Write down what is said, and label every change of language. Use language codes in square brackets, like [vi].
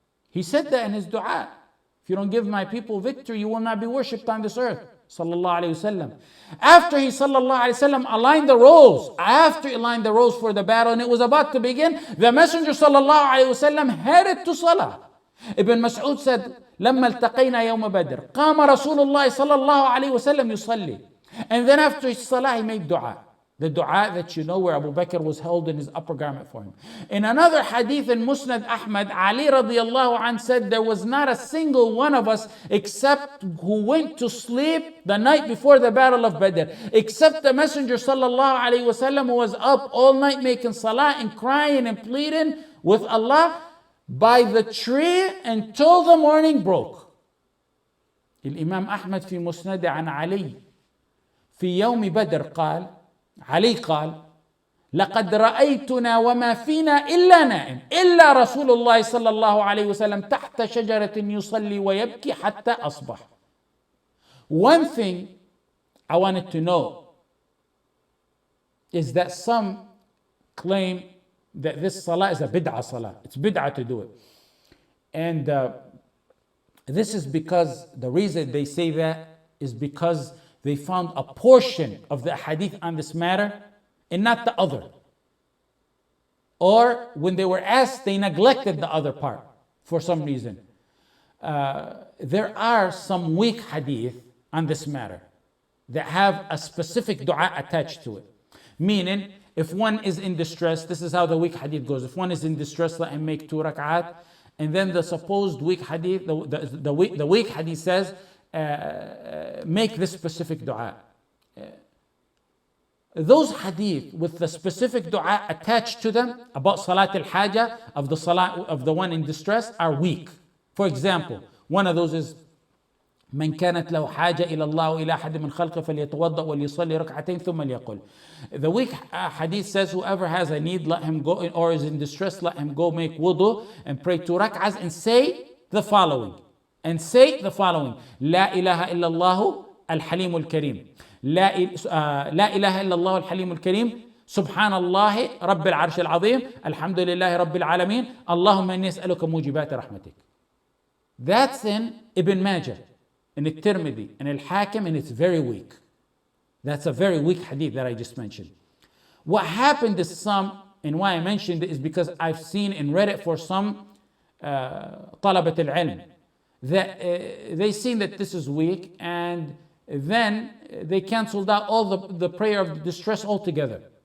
[en] He said that in his dua. If you don't give my people victory, you will not be worshipped on this earth. Sallallahu alayhi wasallam. After he sallallahu alayhi wasallam aligned the roles for the battle and it was about to begin, the Messenger sallallahu alayhi wasallam headed to salah. Ibn Mas'ud said, [ar] لما التقينا يوم بدر قام رسول الله صلى الله عليه وسلم يصلي. [en] And then after his salah he made dua. The dua that you know where Abu Bakr was holding his upper garment for him. In another hadith in Musnad Ahmad, Ali radiallahu anh said, there was not a single one of us except who went to sleep the night before the battle of Badr, except the Messenger sallallahu alayhi wasallam who was up all night making salah and crying and pleading with Allah by the tree until the morning broke. [ar] الإمام أحمد في مسند عن علي في يوم بدر قال علي قال لقد رأيتنا وما فينا إلا نائم إلا رسول الله صلى الله عليه وسلم تحت شجرة يصلي ويبكي حتى أصبح. [en] One thing I wanted to know is that some claim that this salah is a bid'ah salah. It's bid'ah to do it. And this is because the reason they say that is because they found a portion of the hadith on this matter and not the other. Or when they were asked, they neglected the other part for some reason. There are some weak hadith on this matter that have a specific dua attached to it. Meaning, if one is in distress, this is how the weak hadith goes. If one is in distress, let him make 2 rak'at. And then the supposed weak hadith, the weak hadith says, make this specific dua. Those hadith with the specific dua attached to them about salat al-haja of the salat of the one in distress are weak. For example, one of those is [ar] من كانت له حاجة إلى الله وإلى أحد من خلقه فليتوضأ وليصلي ركعتين ثم ليقل. [en] The weak hadith says whoever has a need, let him go, or is in distress, let him go make wudu and pray 2 rak'ahs and say the following. [ar] لا إله إلا الله الحليم الكريم. لا إله إلا الله الحليم الكريم. سبحان الله رب العرش العظيم. الحمد لله رب العالمين. اللهم إني أسألك موجبات رحمتك. [en] That's in Ibn Majah, in At-Tirmidhi, and Al-Hakim, and it's very weak. That's a very weak hadith that I just mentioned. What happened is and why I mentioned it is because I've seen and read it for some [ar] طلبة العلم, [en] that they seen that this is weak, and then they canceled out all the prayer of distress altogether.